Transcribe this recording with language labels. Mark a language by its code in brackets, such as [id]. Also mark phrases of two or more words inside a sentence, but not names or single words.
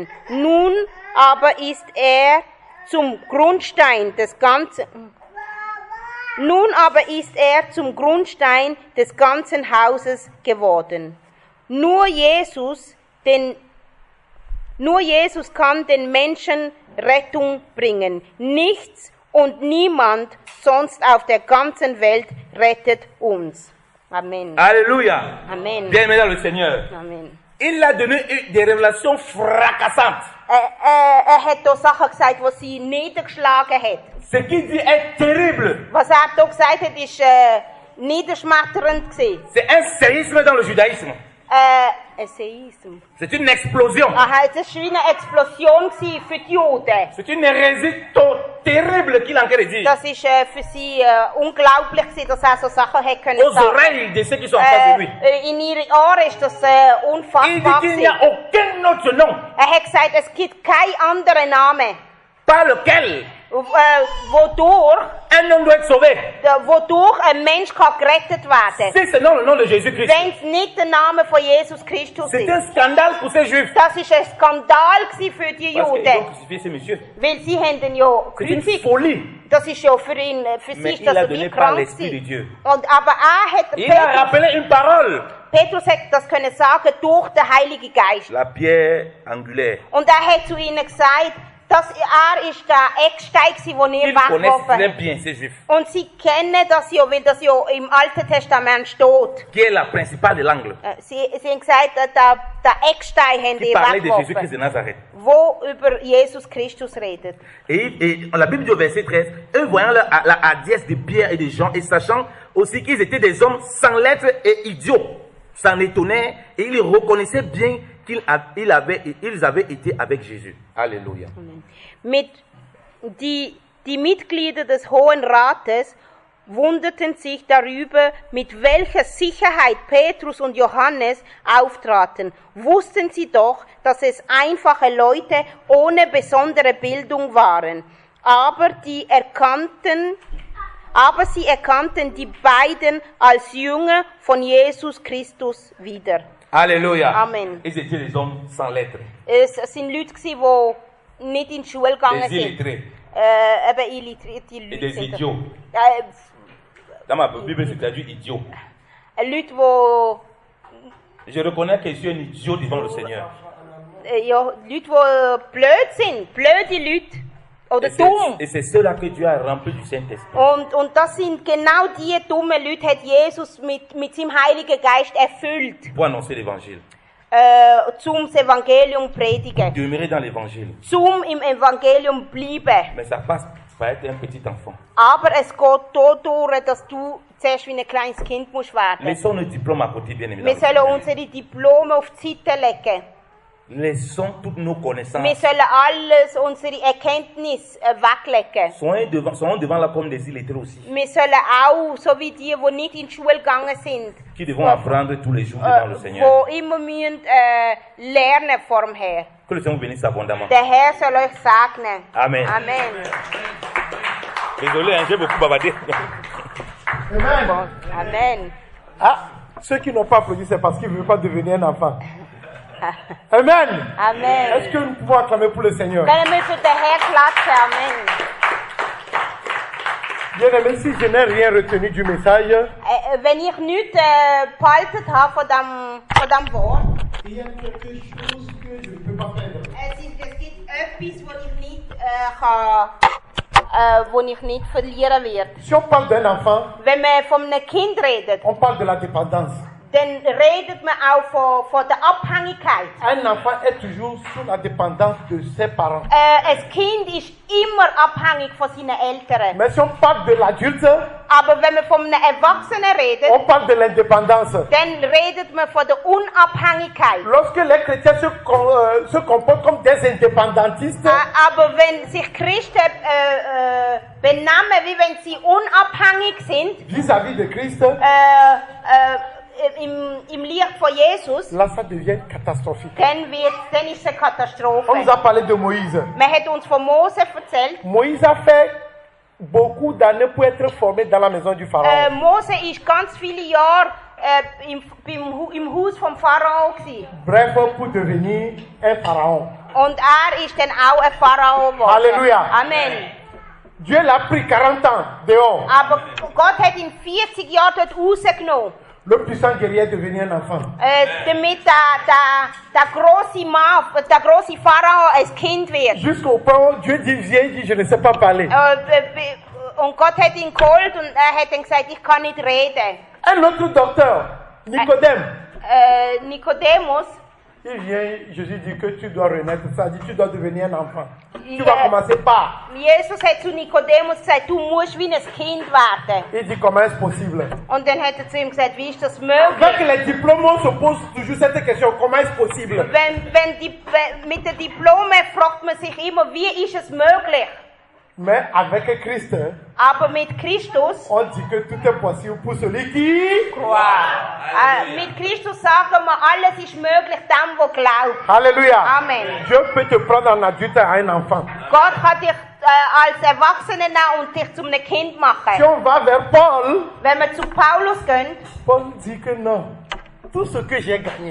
[de] Nun aber ist er zum Grundstein des ganzen Hauses geworden. Nur Jesus kann den Menschen Rettung bringen. Nichts und niemand sonst auf der ganzen Welt rettet uns. Amen. [fr] Alléluia. Amen. Bien-aimé dans le Seigneur. Amen. Il a donné des révélations fracassantes. [de] Hat da Sachen gesagt, die sie niedergeschlagen hat. [fr] Ce qu'il dit est terrible. [de] Was da gesagt hat, ist niederschmetternd gewesen. [fr] C'est un séisme dans le judaïsme. [de] Ein Seism. [fr] C'est une explosion. [de] Aha, das war wie eine Explosion für die Juden. [fr] C'est une hérésie terrible qu'il a en train de dire. [de] Das ist für sie unglaublich gewesen, dass er so Sachen hätte können [fr] Aux [de] sagen. [fr] oreilles de ceux qui sont en face de lui. [de] In ihre Ohren ist das [fr] Il dit [de] unfassbar [fr] qu'il n'y a [de] gewesen. [fr] aucun autre nom [de] Er hat gesagt, es gibt keinen anderen Namen, [fr] par lequel [de] wodurch [fr] un homme doit être sauvé. [de] Ein Mensch kann gerettet werden. [fr] Si c'est non le nom de Jésus-Christ. [de] Wenn es nicht der Name von Jesus Christus [fr] C'est [de] ist. [fr] un scandale pour ces Juifs. [de] Das ist ein Skandal gewesen für die [fr] Parce qu'ils ont [de] Juden. [fr] crucifié ces messieurs. [de] Weil sie haben ihn ja [fr] C'est une [de] gekreuzigt. [fr] folie. [de] Das ist ja für ihn, für [fr] Mais [de] sich, [fr] il [de] dass [fr] a [de] er [fr] donné [de] wie [fr] par [de] krank [fr] l'Esprit de [de] ist. [fr] Dieu. [de] Aber er hat, [fr] Il a rappelé une parole. [de] Petrus hat das können sagen durch den Heiligen Geist. [fr] La pierre angulaire. [de] Und er hat zu ihnen gesagt, dass er ist der Eckstein gewesen, den ihr [fr] Ils connaissent très [de] weggeworfen. [fr] bien ces Juifs. [de] Und sie kennen das ja, weil das ja im Alten Testament steht. [fr] Qui est la principale de l'angle. [de] Sie haben gesagt, der Eckstein haben [fr] Qui [de] die [fr] parlait de Jésus-Christ de [de] weggeworfen, [fr] Nazareth. [de] wo über Jesus Christus redet. [fr] Et la Bible dit au verset 13, eux voyant la hardiesse de Pierre et de Jean et sachant aussi qu'ils étaient des hommes sans lettres et idiots, s'en étonnaient et ils reconnaissaient bien qu'ils avaient été avec Jésus. Alléluia. [de] Die Mitglieder des Hohen Rates wunderten sich darüber, mit welcher Sicherheit Petrus und Johannes auftraten. Wussten sie doch, dass es einfache Leute ohne besondere Bildung waren. Aber sie erkannten die beiden als Jünger von Jesus Christus wieder. [fr] Alléluia. Amen. Ils étaient des hommes sans lettres. [de] Es sind Leute, die nicht in die Schule gegangen [fr] Des [de] sind. [fr] illettrés. [de] Eben illitrierte [fr] Et [de] Leute [fr] des [de] sind. [fr] idiots. Dans ma Bible, c'est traduit idiot. [de] Leute, die [fr] Je reconnais que je suis un idiot devant le Seigneur. [de] Leute, die blöd sind, blöde Leute. Oder dumm. [fr] Et c'est ceux-là que Dieu a remplis du Saint-Esprit. [de] Und das sind genau die dummen Leute, hat Jesus mit seinem Heiligen Geist erfüllt. [fr] Pour annoncer l'évangile. [de] Zum Evangelium predigen. [fr] Demeurer dans l'évangile. [de] Zum im Evangelium bleiben. [fr] Mais ça passe par être un petit enfant. [de] Aber es geht dadurch, dass du zuerst wie ein kleines Kind musst werden. [fr] Laissons nos diplômes à côté, bien [de] Wir [fr] évidemment. [de] sollen unsere Diplome auf die Seite legen. [fr] Laissons toutes nos [de] Wir [fr] connaissances. [de] sollen alles, unsere Erkenntnis weglegen. [fr] Soyons devant la comme des illettrés aussi. [de] Wir sollen auch, so wie die nicht in die Schule gegangen sind, [fr] Qui devons apprendre tous les jours devant le Seigneur. [de] die immer müssen, lernen vor dem Herrn. [fr] Que le Seigneur vous bénisse abondamment. [de] Der Herr soll euch segnen. Amen. Amen. [fr] Désolé, hein, j'ai beaucoup bavardé. Amen. Amen. Ah, ceux qui n'ont pas applaudi, c'est parce qu'ils ne veulent pas devenir un enfant. Amen. Amen. Est-ce que nous pouvons acclamer pour le Seigneur? [de] Können wir für den Herrn klatschen? Amen. [fr] Bien aimé, si je n'ai rien retenu du message, [de] Wenn ich nichts behalten habe von dem Wort, [fr] il y a quelque chose que je ne peux pas perdre. [de] es gibt etwas, wo ich nicht verlieren werde. [fr] Si on parle d'un enfant, [de] Wenn man von einem Kind redet, [fr] on parle de la dépendance. [de] dann redet man auch von der Abhängigkeit. [fr] Un enfant est toujours sous la dépendance de ses parents. [de] Ein Kind ist immer abhängig von seinen Eltern. [fr] Mais si on parle de l'adulte, [de] Aber wenn man von einem Erwachsenen redet, [fr] on parle de l'indépendance. [de] dann redet man von der Unabhängigkeit. [fr] Lorsque les chrétiens se comportent comme des indépendantistes, [de] Aber wenn sich Christen benehmen, wie wenn sie unabhängig sind, [fr] vis-à-vis de Christ, [de] im Licht von Jesus, [fr] là ça devient catastrophique. [de] dann ist es eine Katastrophe. [fr] On nous a parlé de Moïse. [de] Man hat uns von Mose erzählt. [fr] Moïse a fait beaucoup d'années pour être formé dans la maison du Pharaon. [de] Mose ist ganz viele Jahre im Haus vom Pharao gewesen. [fr] Bref, pour devenir un pharaon. [de] Und ist dann auch ein Pharao geworden. Halleluja. Amen. [fr] Dieu l'a pris 40 ans dehors. [de] Aber Gott hat ihn 40 Jahre dort rausgenommen. [fr] Le puissant guerrier est devenu un enfant. [de] Damit der große Mann, der große Pharao ein Kind wird. [fr] Jusqu'au point où Dieu dit, viens, il dit, je ne sais pas parler. [de] Und Gott hat ihn geholt und er hat dann gesagt, ich kann nicht reden. [fr] Un autre docteur, Nicodème, [de] Nikodemus, [fr] il vient, Jésus dit que tu dois renaître, ça dit tu dois devenir un enfant. Tu vas commencer par. [de] Jesus hat zu Nikodemus gesagt, du musst wie ein Kind werden. [fr] Il dit comment est-ce possible? [de] Und dann hat er zu ihm gesagt, wie ist das [fr] Avec [de] möglich? [fr] les diplômes, on se pose toujours cette question, comment est-ce possible? [de] Mit den Diplomen fragt man sich immer, wie ist es möglich? [fr] Mais avec Christ, [de] Aber mit Christus, [fr] on dit que tout est possible pour celui qui. [de] mit Christus sagen wir, alles ist möglich dem, der glaubt. [fr] Alléluia. Amen. Dieu peut te prendre en adulte à un enfant. [de] Gott kann dich als Erwachsener nehmen und dich zu einem Kind [fr] Si [de] machen. [fr] on va vers Paul, [de] Wenn wir zu Paulus gehen, [fr] Paul dit que non. Tout ce que j'ai gagné,